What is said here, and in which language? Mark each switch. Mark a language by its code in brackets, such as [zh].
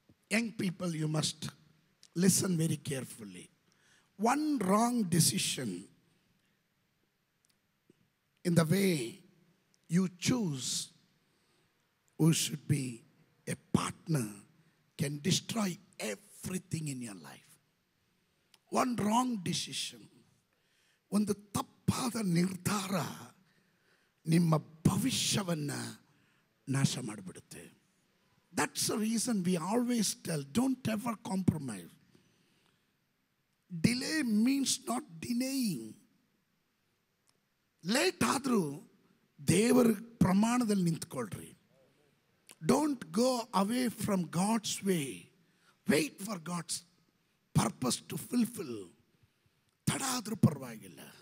[en] Young people, you must listen very carefully. One wrong decision in the way you choose who should be a partner can destroy everything in your life. One wrong decision, [kn] ಒಂದು ತಪ್ಪಾದ ನಿರ್ಧಾರ ನಿಮ್ಮ ಭವಿಷ್ಯವನ್ನು ನಾಶ ಮಾಡಿಬಿಡುತ್ತೆ. [en] That's the reason we always tell, don't ever compromise. Delay means not denying. [kn] Late ಆದರೂ ದೇವರ ಪ್ರಮಾಣದಲ್ಲಿ ನಿಂತ್ಕೊಳ್ರಿ. [en] Don't go away from God's way. Wait for God's purpose to fulfil. [kn] ತಡ ಆದರೂ ಪರವಾಗಿಲ್ಲ.